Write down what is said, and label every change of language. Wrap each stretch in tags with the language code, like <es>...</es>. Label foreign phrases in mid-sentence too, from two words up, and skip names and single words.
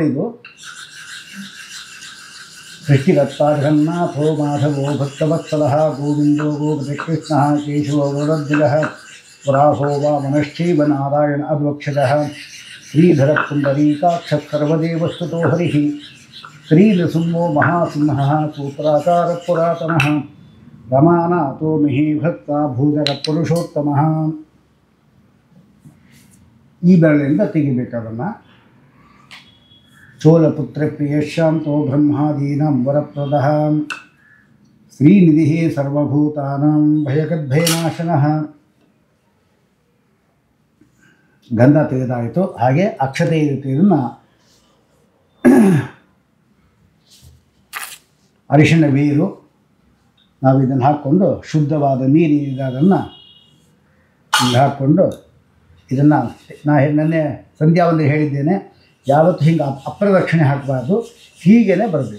<sa>ಇದು ಸೃಷ್ಟಿಕರ್ತಾ ಜಗನ್ನಾಥೋ ಮಾಧವೋ ಭಕ್ತವತ್ಸಲಃ ಗೋವಿಂದೋ ಗೋಪತಿಕೃಷ್ಣಃ ಕೇಶವೋ ಗರುಡಧ್ವಜಃ ವರಾಹೋ ವಾಮನಶ್ಚೈವ ನಾರಾಯಣ ಅಧ್ವಕ್ಷಜಃ ಶ್ರೀಧರ ಪುಂಡರೀಕಾಕ್ಷ ಸರ್ವದೇವಸ್ತುತೋ ಹರಿಃ ಶ್ರೀನೃಸಿಂಹೋ ಮಹಾಸಿಂಹಃ ಸೂತ್ರಾಕಾರ ಪುರಾತನಃ ರಮಾನಾಥೋ ಮಹೀಭಕ್ತ ಭೂಧರ ಪುರುಷೋತ್ತಮಃ.</sa> <kn>ಈ ಬೆರಳಿಂದ ತೆಗಿಬೇಕದನ್ನು.</kn> <sa>ಚೋಳಪುತ್ರ ಪ್ರಿಯಶಾಂತೋ ಬ್ರಹ್ಮಾದೀನಾಂ ವರಪ್ರದಃ ಶ್ರೀನಿಧಿಃ ಸರ್ವಭೂತಾನಾಂ ಭಯಗದ್ಭಯನಾಶನಃ.</sa> <kn>ಗಂಧ ತೆಗೆದಾಯಿತು. ಹಾಗೆ ಅಕ್ಷತೆ ಇರುತ್ತೆ. ಇದನ್ನು ಅರಿಶಿಣ ಬೇರು ನಾವು ಇದನ್ನು ಹಾಕ್ಕೊಂಡು ಶುದ್ಧವಾದ ನೀರಿನಿಂದ ಅದನ್ನು ಇಲ್ಲಿ ಹಾಕ್ಕೊಂಡು ಇದನ್ನು ನೆನ್ನೆ ಸಂಧ್ಯಾ ಒಂದು ಹೇಳಿದ್ದೇನೆ, ಯಾವತ್ತೂ ಹಿಂಗೆ ಅಪ್ರದಕ್ಷಿಣೆ ಹಾಕಬಾರ್ದು, ಹೀಗೇ ಬರಬೇಕು.</kn>